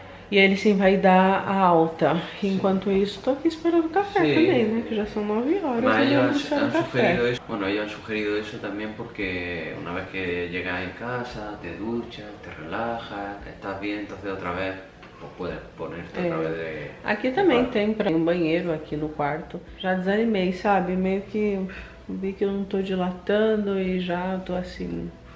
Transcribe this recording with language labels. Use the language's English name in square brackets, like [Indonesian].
[Portuguese] E ele sim vai dar a alta. Enquanto isso, tô aqui esperando o café também, né? Que já são 9 horas. [Spanish] Mas ellos han sugerido eso. Bueno, ellos han sugerido eso también porque una vez que llegas en casa, te duchas, te relajas, estás bien, entonces otra vez puedes ponerte [Portuguese] outra vez [Spanish] de... [Portuguese] Aqui também tem um banheiro aqui no quarto. Já desanimei, sabe? Meio que vi que eu não tô dilatando e já tô assim...